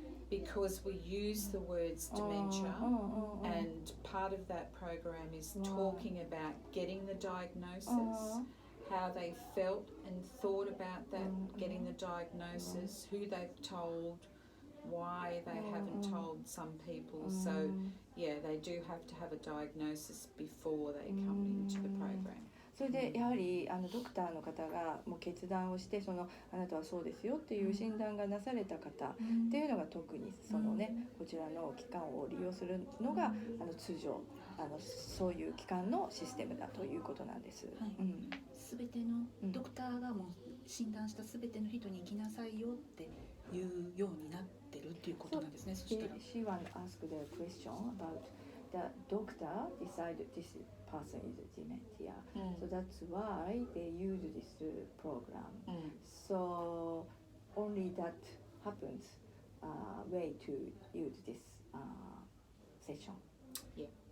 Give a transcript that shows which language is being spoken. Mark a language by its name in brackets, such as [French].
[English] because we use the words dementia, and part of that program is talking about getting the diagnosis, how they felt and thought about that, getting the diagnosis, who they've told, why they haven't told some people. So yeah, they do have to have a diagnosis before they come into the program. [Japanese] それでやはりドクターの方がもう決断をして、あなたはそうですよっていう診断がなされた方っていうのが特にこちらの機関を利用するのが通常そういう機関のシステムだということなんです。全てのドクターがもう診断した全ての人に行きなさいよっていうようになってるっていうことなんですね。そしたら [English] She want to ask the question about the doctor decide this person is dementia. So that's why they use this program. So only that happens way to use this session. Yeah.